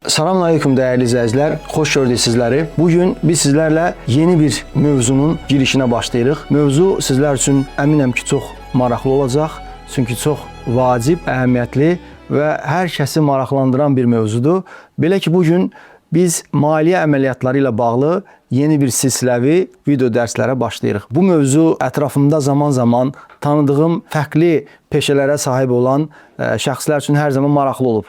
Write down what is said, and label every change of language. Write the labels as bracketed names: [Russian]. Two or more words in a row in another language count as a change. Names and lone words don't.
[Turkish] Selamünaleyküm değerli izleyiciler. Hoş gördük sizleri. Bugün biz sizlerle yeni bir mövzunun girişine başlayırıq. [Azerbaijani] Mövzu sizler için əminəm ki, çox maraqlı olacaq. Çünki çox vacib, əhəmiyyətli və hər kəsi maraqlandıran bir mövzudur. Belə ki, bugün biz maliyyə əməliyyatları ilə bağlı yeni bir silsiləvi video dərslərə başlayırıq. Bu mövzu ətrafımda zaman zaman tanıdığım fərqli peşələrə sahib olan şəxslər üçün hər zaman maraqlı olub.